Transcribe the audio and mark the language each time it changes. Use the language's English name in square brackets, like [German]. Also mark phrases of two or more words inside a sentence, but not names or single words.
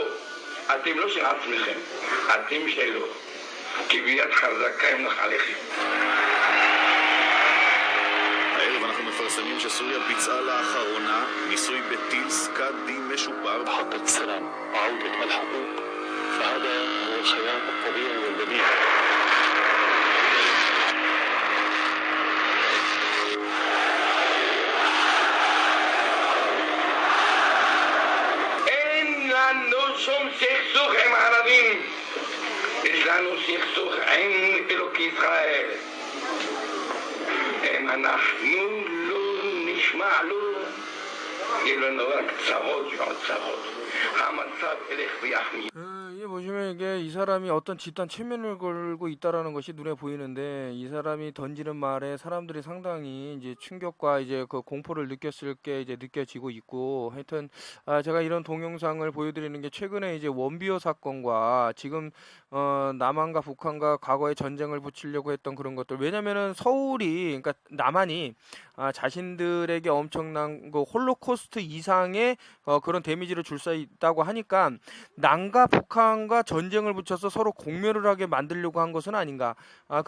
[Hebrew] אתם לא של עצמכם, אתם שלו. כי ביד חזקה ימלוך עליכם. הערב אנחנו מפרסמים שסוריה ביצעה לאחרונה ניסוי בטיל סקאדי משופר. [Arabic] محطة السلام وعودة الحقوق فهذا هو الخيار الطبيعي والبديهي. [Hebrew] אין לנו שום סכסוך עם הערבים. יש לנו סכסוך עם אלוקי ישראל. אם אנחנו לא נשמע לו, יהיה לנו רק צרות ועוד צרות. המצב ילך ויחמיר. [Korean] 이게 보시면 이게 이 사람이 어떤 집단 체면을 걸고 있다라는 것이 눈에 보이는데 이 사람이 던지는 말에 사람들이 상당히 이제 충격과 이제 그 공포를 느꼈을 게 이제 느껴지고 있고 하여튼 제가 이런 동영상을 보여드리는 게 최근에 이제 원비어 사건과 지금 남한과 북한과 과거의 전쟁을 붙이려고 했던 그런 것들 왜냐면은 서울이 그러니까 남한이 자신들에게 엄청난 그 홀로코스트 이상의 그런 데미지를 줄 수 있다고 하니까 남과 북한과 전쟁을 붙여서 서로 공멸을 하게 만들려고 한 것은 아닌가.